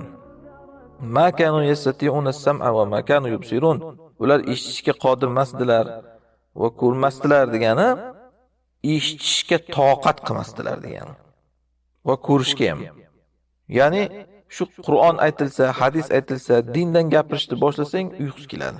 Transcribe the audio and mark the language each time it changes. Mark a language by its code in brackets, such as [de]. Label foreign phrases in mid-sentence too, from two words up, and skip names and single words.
[ar] ما كانوا يستطيعون السمع وما كانوا يبصرون. [uz] Ular eshitishga qodir emasdilar va ko'rmasdilar degani eshitishga toqat qilmasdilar degani. Va ko'rishga ham. Ya'ni shu Qur'on aytilsa, hadis aytilsa, dindan gapirishni boshlasang uyqus keladi.